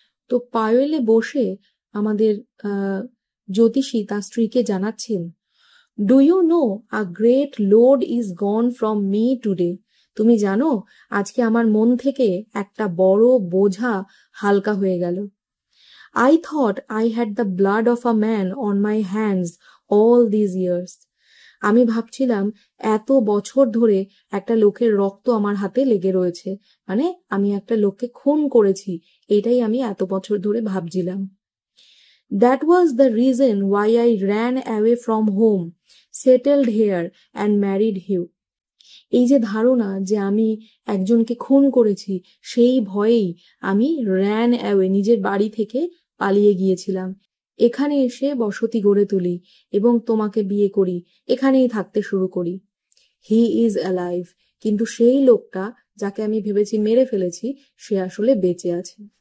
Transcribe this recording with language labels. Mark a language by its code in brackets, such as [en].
[bn] তো পায়লে বসে আমাদের জ্যোতিষী তার স্ত্রীকে জানাচ্ছেন, [en] do you know a great load is gone from me today, [bn] তুমি জানো আজকে আমার মন থেকে একটা বড় বোঝা হালকা হয়ে গেল। [en] I thought I had the blood of a man on my hands all these years. [bn] আমি ভাবছিলাম এত বছর ধরে একটা লোকের রক্ত আমার হাতে লেগে রয়েছে, মানে আমি একটা লোককে খুন করেছি, এটাই আমি এত বছর ধরে ভাবছিলাম। [en] That was the reason why I ran away from home, settled here and married you. [bn] এই যে ধারণা যে আমি একজনকে খুন করেছি, সেই ভয়েই আমি [en] ran away, [bn] নিজের বাড়ি থেকে পালিয়ে গিয়েছিলাম, এখানে এসে বসতি গড়ে তুলি এবং তোমাকে বিয়ে করি, এখানেই থাকতে শুরু করি। [en] he is alive, [bn] কিন্তু সেই লোকটা যাকে আমি ভেবেছি মেরে ফেলেছি, সে আসলে বেঁচে আছে।